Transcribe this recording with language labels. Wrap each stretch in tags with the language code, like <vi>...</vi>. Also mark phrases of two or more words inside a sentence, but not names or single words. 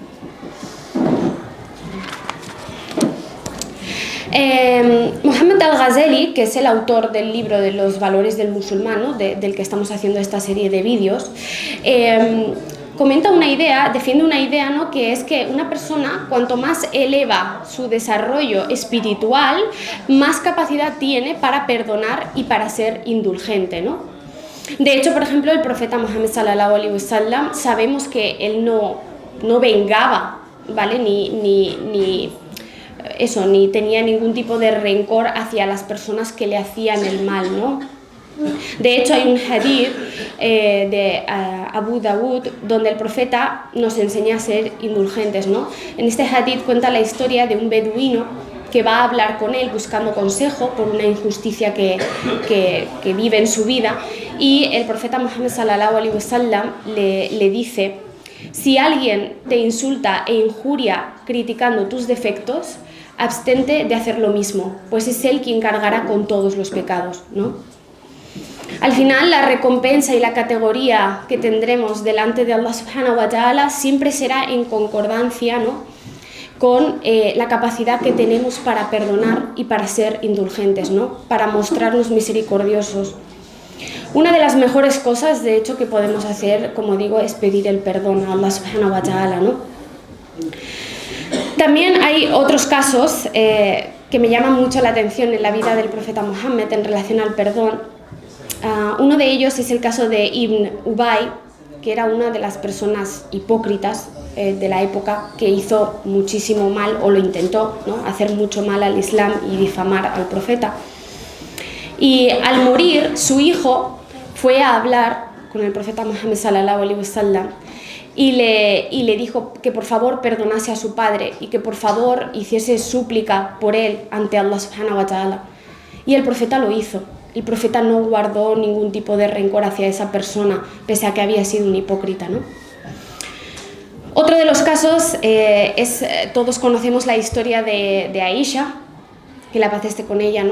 <es>Muhammad al-Ghazali, que es el autor del libro de los valores del musulmán, ¿no?, del que estamos haciendo esta serie de vídeos, comenta una idea, defiende una idea, ¿no?, que es que una persona, cuanto más eleva su desarrollo espiritual, más capacidad tiene para perdonar y para ser indulgente, ¿no? De hecho, por ejemplo, el profeta Muhammad</es> <ar>صلى الله عليه وسلم,</ar> <es>sabemos que él no vengaba, ¿vale?, ni tenía ningún tipo de rencor hacia las personas que le hacían el mal, ¿no? De hecho, hay un hadith de Abu Dawud donde el profeta nos enseña a ser indulgentes, ¿no? En este hadith cuenta la historia de un beduino que va a hablar con él buscando consejo por una injusticia que vive en su vida, y el profeta Muhammad</es> <ar>صلى الله عليه وسلم</ar> <es>le dice: si alguien te insulta e injuria criticando tus defectos, abstente de hacer lo mismo, pues es él quien cargará con todos los pecados, ¿no? Al final, la recompensa y la categoría que tendremos delante de</es> <ar>الله سبحانه وتعالى</ar> <es>siempre será en concordancia, ¿no?, con la capacidad que tenemos para perdonar y para ser indulgentes, ¿no?, para mostrarnos misericordiosos. Una de las mejores cosas, de hecho, que podemos hacer, como digo, es pedir el perdón a</es> <ar>الله سبحانه وتعالى,</ar> <es>¿no? También hay otros casos que me llaman mucho la atención en la vida del profeta Muhammad en relación al perdón. Uno de ellos es el caso de Ibn Ubay, que era una de las personas hipócritas de la época, que hizo muchísimo mal, o lo intentó, ¿no?, hacer mucho mal al Islam y difamar al profeta. Y al morir, su hijo fue a hablar con el profeta Muhammad</es> <ar>صلى الله عليه وسلم</ar> <es>y le dijo que por favor perdonase a su padre y que por favor hiciese súplica por él ante</es> <ar>الله سبحانه وتعالى.</ar> <es>Y el profeta lo hizo. El profeta no guardó ningún tipo de rencor hacia esa persona, pese a que había sido un hipócrita, ¿no? Otro de los casos todos conocemos la historia de Aisha, que la paz esté con ella, ¿no?</es>